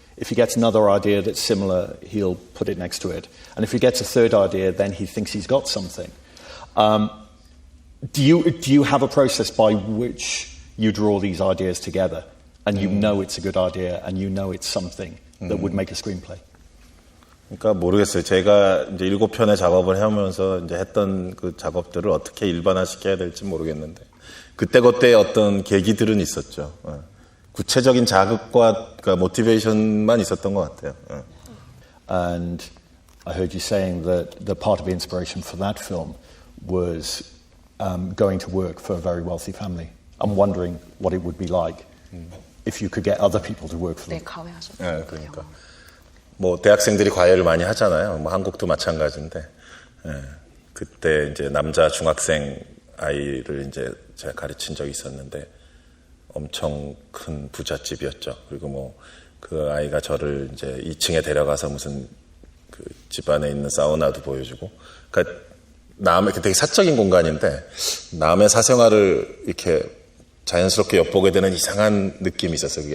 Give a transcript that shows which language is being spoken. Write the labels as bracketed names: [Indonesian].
[English] If he gets another idea that's similar, he'll put it next to it. And if he gets a third idea, then he thinks he's got something. Do you have a process by which you draw these ideas together, and you know it's a good idea, and you know it's something that would make a screenplay? [Korean] 그러니까 모르겠어요. 제가 이제 7편의 작업을 해오면서 이제 했던 그 작업들을 어떻게 일반화시켜야 될지 모르겠는데 그때그때 어떤 계기들은 있었죠. 구체적인 자극과 그러니까 모티베이션만 있었던 것 같아요. [English] And I heard you saying that the part of the inspiration for that film was going to work for a very wealthy family. I'm wondering what it would be like if you could get other people to work for them. [Korean] 네, 가외하셨죠. 네, 그러니까. 뭐 대학생들이 과외를 많이 하잖아요. 뭐 한국도 마찬가지인데 그때 이제 남자 중학생 아이를 이제 제가 가르친 적이 있었는데 엄청 큰 부잣집이었죠. 그리고 뭐 그 아이가 저를 이제 2층에 데려가서 무슨 그 집안에 있는 사우나도 보여주고, 그러니까 남의 되게 사적인 공간인데 남의 사생활을 이렇게 자연스럽게 엿보게 되는 이상한 느낌이 있었어요.